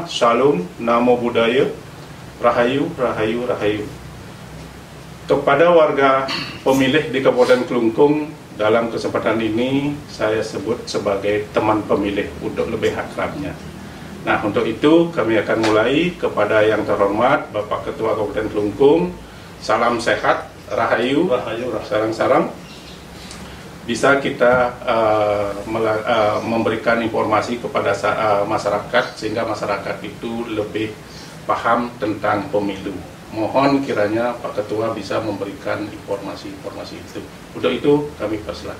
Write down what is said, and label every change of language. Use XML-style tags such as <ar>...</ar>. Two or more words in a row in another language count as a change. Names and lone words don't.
<pi>Shalom, namo buddhaya,</pi> <jv>rahayu, rahayu, rahayu.</jv> <id>Kepada warga pemilih di Kabupaten Kelungkung, dalam kesempatan ini saya sebut sebagai teman pemilih untuk lebih akrabnya. Nah, untuk itu kami akan mulai. Kepada yang terhormat Bapak Ketua Kabupaten Kelungkung, salam sehat, rahayu, Rahayu, sarang-sarang. Bisa kita memberikan informasi kepada masyarakat sehingga masyarakat itu lebih paham tentang pemilu. Mohon kiranya Pak Ketua bisa memberikan informasi-informasi itu. Untuk itu kami persilakan.</id>